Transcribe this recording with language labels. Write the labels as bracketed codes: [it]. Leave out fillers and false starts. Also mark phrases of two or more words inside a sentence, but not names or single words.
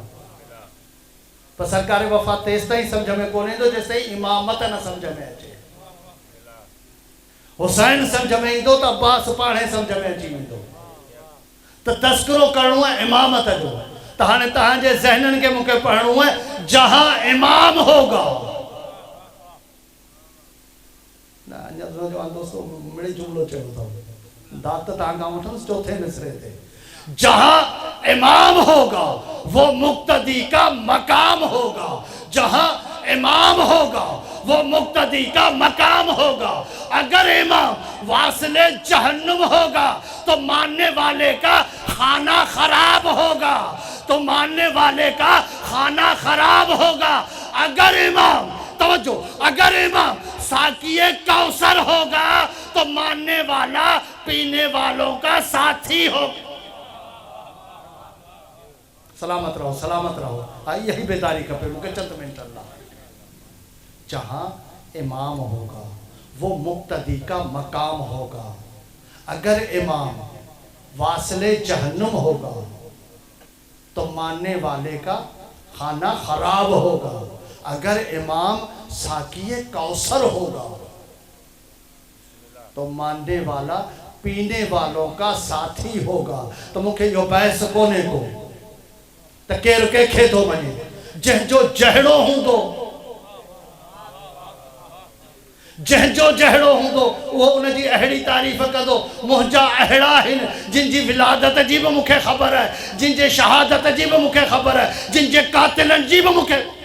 [sd] पर सरकार वफ़ा तेसि ताईं सम्झ में कोन ईंदो जेसि ताईं इमामत न सम्झ में अचे। हुसैन सम्झ में ईंदो त अब्बास पाणे सम्झ में अची वेंदो। त तस्करो करिणो आहे इमामत जो। त हाणे तव्हांजे ज़हननि खे मूंखे पढ़णो आहे, [ur] جہاں امام ہوگا. [sd] न अञा दोस्तो मिड़ी जुमिलो चयो अथव, दात तव्हां खां वठंदुसि चौथे मिसरे ते। [ur] جہاں امام ہوگا وہ مقتدی کا مقام ہوگا. جہاں امام ہوگا وہ مقتدی کا مقام ہوگا. اگر امام واصلِ جہنم ہوگا تو ماننے والے کا خانہ خراب ہوگا، تو ماننے والے کا خانہ خراب ہوگا. اگر امام، توجہ، اگر امام ساقیٔ کوثر ہوگا تو ماننے والا پینے والوں کا ساتھی ہوگا. سلامت رہو، سلامت رہو. [sd] आई यही बेदारी खपे मूंखे चंद मिनट अल्लाह। [ur] جہاں امام ہوگا وہ مقتدی کا مقام ہوگا. اگر امام واصلِ جہنم ہوگا تو ماننے والے کا خانہ خراب ہوگا. اگر امام ساقیٔ کوثر ہوگا تو ماننے والا پینے والوں کا ساتھی ہوگا. [sd] तो मुखे यो बहस कोने को त केर कंहिंखे थो मञे। जंहिंजो जहिड़ो हूंदो, जंहिंजो जहिड़ो हूंदो उहो उनजी अहिड़ी तारीफ़ कंदो। मुंहिंजा अहिड़ा आहिनि जिन जी विलादत जी बि मूंखे ख़बर आहे, जिन जे शहादत जी बि मूंखे ख़बर आहे, जिन जे कातिलनि जी बि मूंखे।